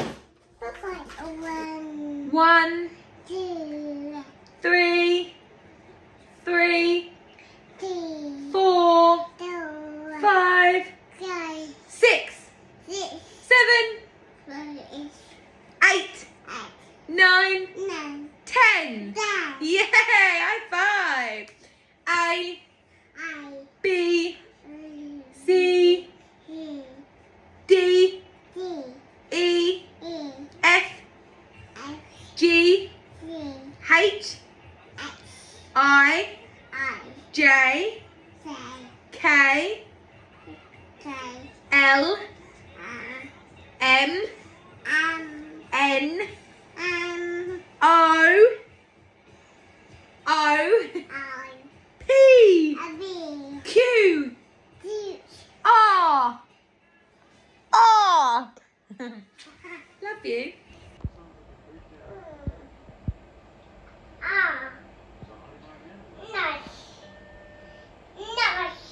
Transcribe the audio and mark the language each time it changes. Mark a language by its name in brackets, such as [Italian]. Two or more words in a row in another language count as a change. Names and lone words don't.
[English] 1, 3, 4, 5, 6, 7, 8, 9, Nine. 10. Ten. Yay! High five. A, I. B, E. C, E. D, D. E, E. F, F. G, G. H, H. I, I. J, J. K, K. L, R. M, M. N, M. O, I. P, V. Q, G. R. R. Love you. R. Nice. Nice.